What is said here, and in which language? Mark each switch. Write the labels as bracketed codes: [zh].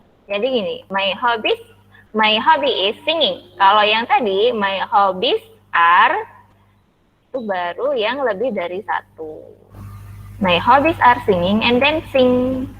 [id] Jadi gini, [en] my hobby is singing. [id] Kalau yang tadi [en] my hobbies are [id] itu baru yang lebih dari 1. [en] My hobbies are singing and dancing.